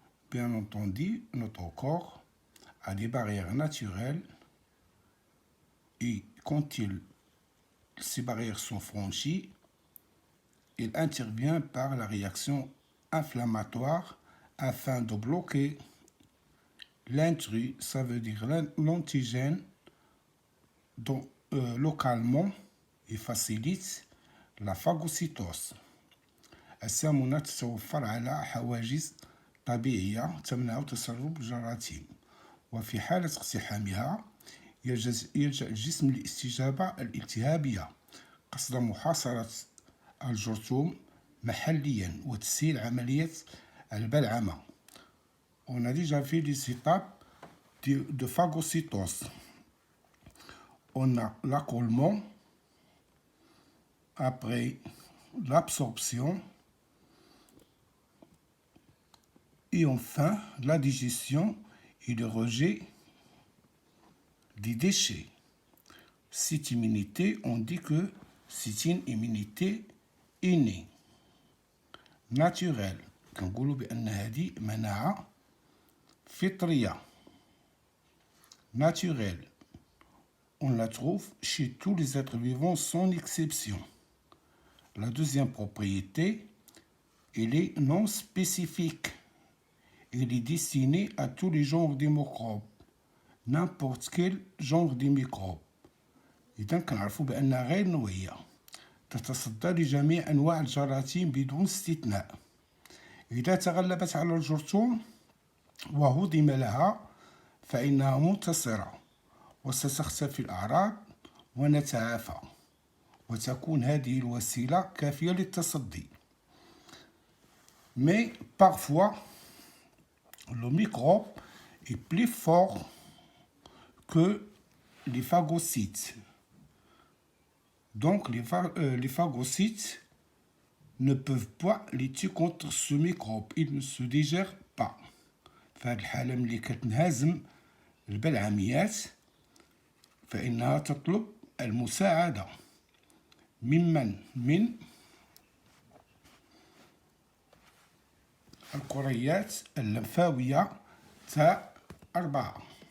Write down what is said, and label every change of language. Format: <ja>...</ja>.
<fr>Bien entendu, notre corps a des barrières naturelles et quand ces barrières sont franchies, il intervient par la réaction inflammatoire afin de bloquer l'intrus, ça veut dire l'antigène, localement et facilite la phagocytose.</fr> <ar>السمنة تتوفر على حواجز طبيعية تمنع تسرب الجراثيم، وفي حالة اقتحامها يلجأ الجسم للاستجابة الالتهابية قصد محاصرة الجرثوم محليا وتسهيل عملية البلعمة.</ar> <fr>On a déjà vu les étapes de phagocytose. On a l'accolement, après l'absorption et enfin la digestion et le rejet des déchets. Cette immunité, on dit que c'est une immunité innée, naturelle.</fr> <ar>كنقولوا بأن هذه مناعة فطرية naturelle.</ar> <fr>On la trouve chez tous les êtres vivants sans exception. La deuxième propriété, elle est non spécifique. Elle est destinée à tous les genres de microbes, n'importe quel genre de microbes.</fr> <ar>إذا كنعرفوا بأنها غير نوعية تتصدى لجميع أنواع الجراثيم بدون استثناء. إذا تغلبت على الجرثوم وهضم لها فإنها منتصرة وستختفي الأعراض ونتعافى، وتكون هذه الوسيلة كافية للتصدي.</ar> <fr>Mais parfois, le microbe est plus fort que les phagocytes. Donc, les phagocytes ne peuvent pas lutter contre ce microbe. Ils ne se digèrent pas.</fr> <ar>في هذه الحالة ملي كتنهزم البلعميات فإنها تطلب المساعدة من الكريات اللمفاوية تاع 4.</ar>